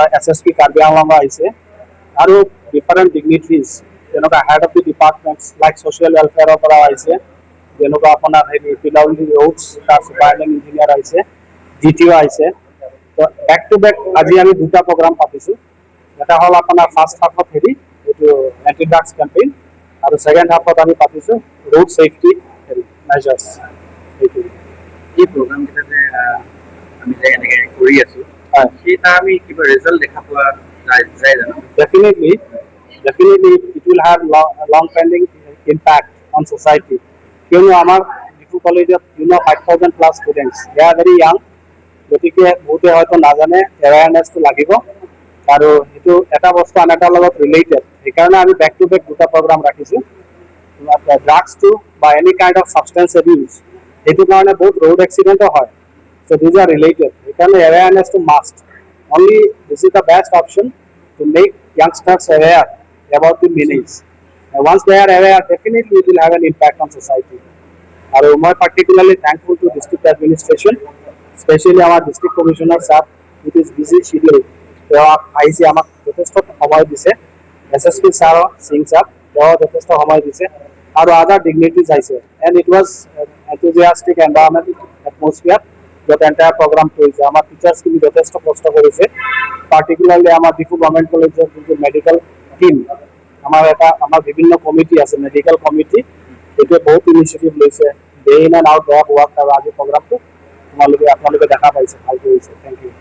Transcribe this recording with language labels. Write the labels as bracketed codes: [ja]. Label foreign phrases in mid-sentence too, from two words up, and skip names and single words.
[as] SSP কাৰ্বি আংলং আহিছে আৰু [en] different dignities [as] যেনেকুৱা [en] head of the departments like social welfareৰ [as] পৰা আহিছে যেনেকুৱা আপোনাৰ হেৰি [en] PWD roads [as] তাৰ [en] superintending engineer [as] আহিছে DTO আহিছে তো [en] back to back [as] আজি আমি দুটা প্ৰগ্ৰাম পাতিছোঁ এটা হ'ল আপোনাৰ [en] first halfত [as] হেৰি এইটো [en] anti drugs campaign [as] আৰু [en] second halfত [as] আমি পাতিছোঁ [en] road safety [as] হেৰি মেজাৰ্ছ এইটো এই প্ৰগ্ৰামকেইটা যে আমি যে এনেকৈ কৰি আছোঁ সেই তাৰ আমি কিবা ৰিজাল্ট দেখা পোৱা যায় জানো [en] definitely it will have long pending impact on society [as] কিয়নো আমাৰ ডিফু কলেজত 5,000 [en] plus students they are very young [as] গতিকে বহুতে হয়তো নাজানে এৱাৰনেছটো লাগিব আৰু সেইটো এটা বস্তু আন এটাৰ লগত ৰিলেটেড সেইকাৰণে আমি [en] back to back [as] দুটা প্ৰগ্ৰাম ৰাখিছোঁ [en] ড্ৰাগছটো বা any kind of substance abuse [as] সেইটো কাৰণে বহুত ৰোড এক্সিডেণ্টো হয় [en] so these are related [as] সেইকাৰণে এৱাৰনেছটো মাষ্ট [en] only this is the best option to make youngsters aware about the meanings. And once they are aware, definitely it will have an impact on society. And I am particularly thankful to district administration, especially our district commissioner sir, with his busy schedule. I see our [as] যথেষ্ট সময় দিছে [en] SSP sir, Singh sir, [as] যথেষ্ট সময় দিছে [en] আৰু other dignitaries আহিছে and it was enthusiastic environment atmosphere. [as] য'ত [en] entire program [as] কৰিছে আমাৰ টিচাৰ্ছখিনি যথেষ্ট কষ্ট কৰিছে পাৰ্টিকুলাৰলি আমাৰ ডিফু [en] government collegeৰ [as] যোনটো [en] medical team [as] আমাৰ বিভিন্ন কমিটি আছে [en] medical committee [as] এইটোৱে বহুত ইনিচিয়েটিভ লৈছে [en] day in and out drop work [as] আৰু আজি প্ৰগ্ৰামটো আপোনালোকে দেখা পাইছে ভাল কৰিছে [en] thank you